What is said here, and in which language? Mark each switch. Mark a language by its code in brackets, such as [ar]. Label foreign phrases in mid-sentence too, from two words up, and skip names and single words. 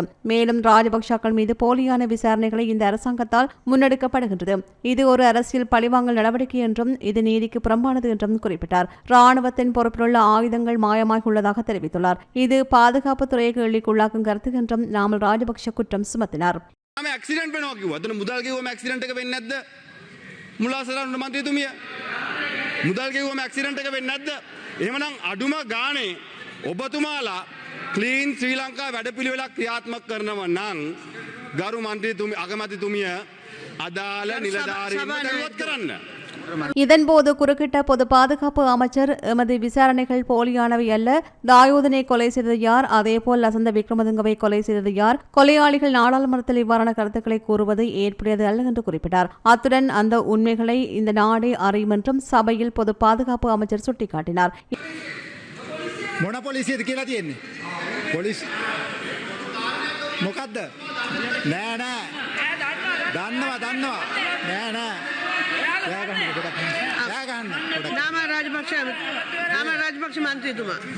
[ta] மேலும் ராஜபக்ஷக்கள் மீது போலியான விசாரணைகளை இந்த அரசாங்கத்தால் முன்னெடுக்கப்படுகின்றது. இது ஒரு அரசியல் பழிவாங்கல் நடவடிக்கை என்றும் இது நீதிக்கு புறம்பானது என்றும் குறிப்பிட்டார். ராணுவத்தின் பொறுப்பிலுள்ள ஆயுதங்கள் மாயமாகியுள்ளதாக தெரிவித்துள்ளார். இது பாதுகாப்பு துறையை கேள்விக்குள்ளாக்கும் கருத்து என்றும் நாமல் ராஜபக்ஷ குற்றம் சுமத்தினார். [si] මුදල් ගෙවුවම ඇක්සිඩන්ට් එක වෙන්නේ නැද්ද? එහෙමනම් අඩුම ගානේ ඔබතුමාලා ක්ලීන් ශ්‍රී ලංකා වැඩපිළිවෙලක් ක්‍රියාත්මක කරනව නම් ගරු මන්ත්‍රීතුමිය අගමැතිතුමිය අදාළ නිලධාරීන්ව දැනුවත් කරන්න. [ta] இதன்போது குறுக்கிட்ட பொது பாதுகாப்பு அமைச்சர் எமது விசாரணைகள் போலியானவை அல்ல, தாயோதனை கொலை செய்தது யார், அதேபோல் லசந்த விக்ரமதுங்கவை கொலை செய்தது யார், கொலையாளிகள் நாடாளுமன்றத்தில் இவ்வாறான கருத்துக்களை கூறுவது ஏற்புடையது அல்ல என்று குறிப்பிட்டார். அத்துடன் அந்த உண்மைகளை இந்த நாடே அறியும் என்றும் சபையில் பொது பாதுகாப்பு அமைச்சர் சுட்டிக்காட்டினார். [si] මොන පොලිසියද කියලා තියෙන්නේ? පොලිස් මොකද්ද? නෑ නෑ. දන්නවා. නෑ නෑ. එයා ගන්න පොඩක්. එයා ගන්න පොඩක්. නාම රාජපක්ෂ මන්ත්‍රීතුමා.